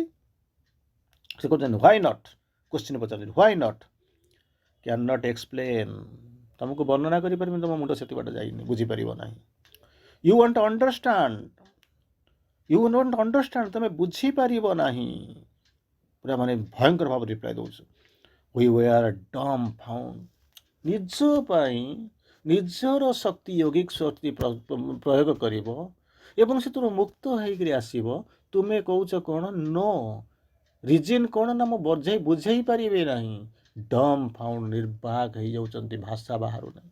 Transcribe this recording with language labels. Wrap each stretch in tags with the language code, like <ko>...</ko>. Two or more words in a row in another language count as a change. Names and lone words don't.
<or>ସେ କହୁଛନ୍ତି</or> <en>why not?</en> <or>କ୍ୱେଶ୍ଚିନ୍ ପଚାରୁଛନ୍ତି</or> <en>why not? can not explain.</en> <or>ତୁମକୁ ବର୍ଣ୍ଣନା କରିପାରିବି, ତୁମ ମୁଣ୍ଡ ସେଠି ବାଟ ଯାଇନି, ବୁଝିପାରିବ ନାହିଁ।</or> <en>you want understand, you want understand,</en> <or>ତୁମେ ବୁଝିପାରିବ ନାହିଁ। ପୁରା ମାନେ ଭୟଙ୍କର ଭାବରେ ରିପ୍ଲାଏ ଦେଉଛୁ।</or> <en>We were dumbfounded.</en> <or>ନିଜ ପାଇଁ ନିଜର ଶକ୍ତି, ୟୋଗିକ ଶକ୍ତି ପ୍ରୟୋଗ କରିବ ଏବଂ ସେଥିରୁ ମୁକ୍ତ ହେଇକରି ଆସିବ। ତୁମେ କହୁଛ କ'ଣ? ନୋ। ରିଜିନ୍ କ'ଣ ନା ମୁଁ ବୁଝେଇ ପାରିବି ନାହିଁ। ଡମ୍ଫାଉଣ୍ଡ, ନିର୍ବାକ ହେଇଯାଉଛନ୍ତି, ଭାଷା ବାହାରୁ ନାହିଁ।</or>